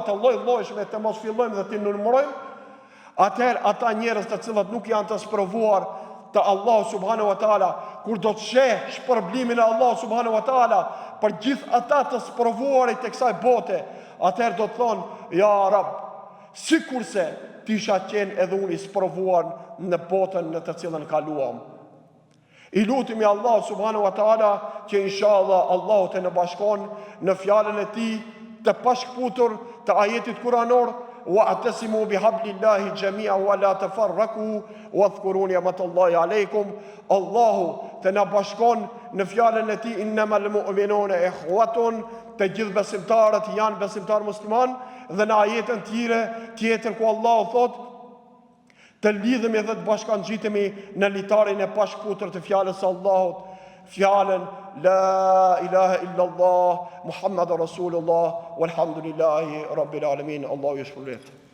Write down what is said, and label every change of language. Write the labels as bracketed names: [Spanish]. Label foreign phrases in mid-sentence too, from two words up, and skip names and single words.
[Albanian] të lloj-llojshme të mos fillojmë dhe të numërojmë, atëherë ata njerëz të cilët nuk janë të sprovuar të Allah [Arabic] سبحانه وتعالى, [Albanian] kur do të sheh shpërblimin e Allah [Arabic] سبحانه وتعالى [Albanian] për gjithë ata të sprovuarit të kësaj bote, atëherë do të thonë, ja Rab, sikurse ti isha qenë edhe unë i sprovuar në botën në të cilën kaluam. I lutemi Allah [Arabic] سبحانه وتعالى [Albanian] që inshallah Allahu të në bashkon në fjalën e tij të pashkputur të ajetit kuranor, [Arabic] واعتصموا بحبل الله جميعا ولا تفرقوا واذكروا نعمة الله عليكم. [Albanian] Allahu të na bashkon në fjalën e tij [Arabic] إنما المؤمنون إخوة, [Albanian] të gjithë besimtarët janë besimtar musliman, dhe në ajetën tjetër ku Allahu thotë të lidhemi dhe të bashkangjitemi në litarin e pashkputër të fjalës së Allahut, fjalën [Arabic] لا إله إلا الله محمد رسول الله والحمد لله رب العالمين. [Albanian] Allahu ju shpërblet.